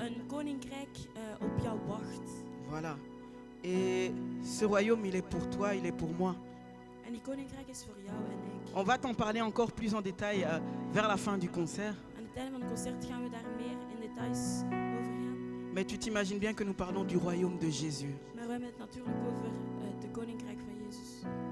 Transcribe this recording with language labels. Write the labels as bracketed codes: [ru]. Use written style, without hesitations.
[nl] Een koninkrijk op jou wacht. [fr] Voilà. Et ce royaume, il est pour toi, il est pour moi. [nl] En die koninkrijk is voor jou en ik. [fr] On va t'en parler encore plus en détail vers la fin du concert. [nl] Aan het einde van het concert gaan we daar meer in details over gaan. [fr] Mais tu t'imagines bien que nous parlons du royaume de Jésus. [nl] Maar we hebben het natuurlijk over de koninkrijk van Jezus.